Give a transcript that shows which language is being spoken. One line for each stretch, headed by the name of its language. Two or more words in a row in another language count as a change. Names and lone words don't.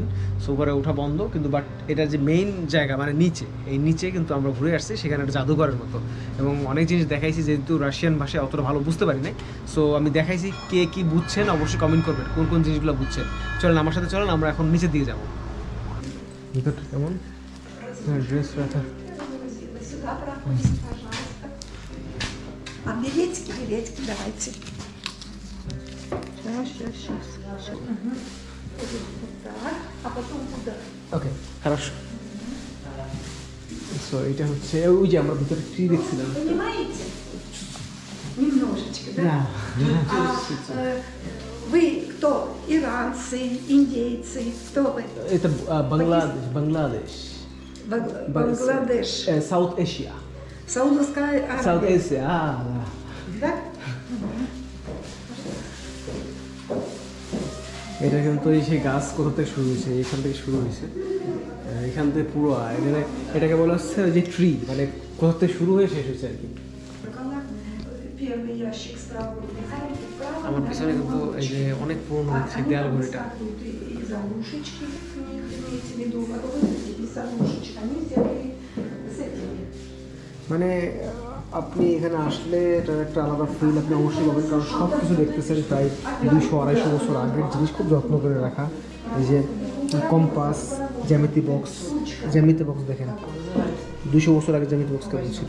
Bangla: সো উপরে ওঠা বন্ধ, কিন্তু বাট এটার যে মেইন জায়গা মানে নিচে, এই নিচে কিন্তু আমরা ঘুরে আসছি, সেখানে একটা জাদুঘরের মতো এবং অনেক জিনিস দেখাইছি, যেহেতু রাশিয়ান ভাষায় অতটা ভালো বুঝতে পারি নাই। সো আমি দেখাইছি, কে কী বুঝছেন অবশ্যই কমেন্ট করবেন, কোন কোন জিনিসগুলো বুঝছেন। চলেন আমার সাথে, চলেন আমরা এখন নিচের দিকে যাবো। ভিতরটা কেমন ড্রেস রাখা।
Russian: А билетики, билетики давайте. Сейчас. Так, а потом куда? ওকে, хорошо।
Bangla: সো এটা হচ্ছে ওই যে আমরা ভিতরে ট্রি দেখছিলাম।
Russian: Понимаете? Немножечко, да? Да. Вы кто? Иранцы, индейцы? Кто вы? Это Бангладеш. Бангладеш.
English: South Asia.
Russian: Саудовская
English: South
Russian: Аравия.
English: Asia,
Russian: Да?
Bangla: এটা কিন্তু এই সেই গাছ কোথা থেকে শুরু হয়েছে, এখান থেকে শুরু হয়েছে, এখান থেকে পুরো এটাকে বলা হচ্ছে যে ট্রি, মানে কোথা থেকে শুরু হয়ে শেষ হয়েছে আর কি।
Russian: Первый ящик справа.
Bangla: আমার পিছনে কিন্তু এই যে অনেক পুরনো হচ্ছে দেয়াল ঘড়িটা।
Russian: И заглушечки у них, имеете в виду, вот эти и заглушечки, они сделали с этими.
Bangla: মানে আপনি এখানে আসলে এটার একটা আলাদা ফিল আপনি অবশ্যই পাবেন, কারণ সব কিছু দেখতেছেন প্রায় 200-250 বছর আগের জিনিস, খুব যত্ন করে রাখা। এই যে কম্পাস, জ্যামিতি বক্স দেখেন, 200 বছর আগে জ্যামিতি বক্স কেমন ছিল।